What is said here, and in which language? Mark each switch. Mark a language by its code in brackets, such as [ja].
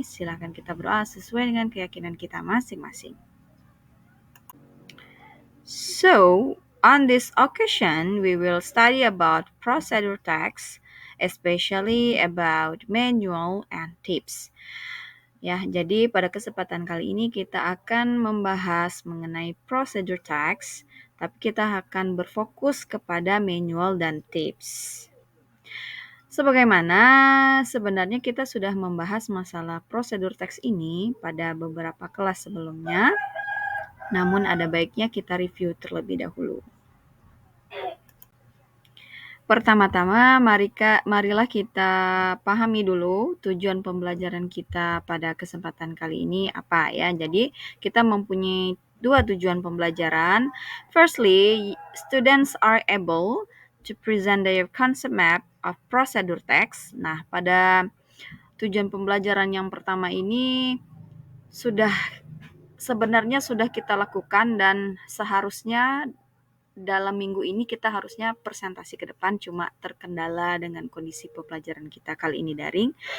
[id] Silakan kita berdoa sesuai dengan keyakinan kita masing-masing. [en] So, on this occasion, we will study about procedure text, especially about manual and tips. [id] Ya, jadi pada kesempatan kali ini kita akan membahas mengenai procedure text, tapi kita akan berfokus kepada manual dan tips. Sebagaimana sebenarnya kita sudah membahas masalah prosedur teks ini pada beberapa kelas sebelumnya, namun ada baiknya kita review terlebih dahulu. Pertama-tama, marilah kita pahami dulu tujuan pembelajaran kita pada kesempatan kali ini apa ya. Jadi, kita mempunyai dua tujuan pembelajaran. [en] Firstly, students are able to present their concept map of procedure text. [id] Nah, pada tujuan pembelajaran yang pertama ini sebenarnya sudah kita lakukan dan seharusnya dalam minggu ini kita harusnya presentasi ke depan, cuma terkendala dengan kondisi pembelajaran kita kali ini daring.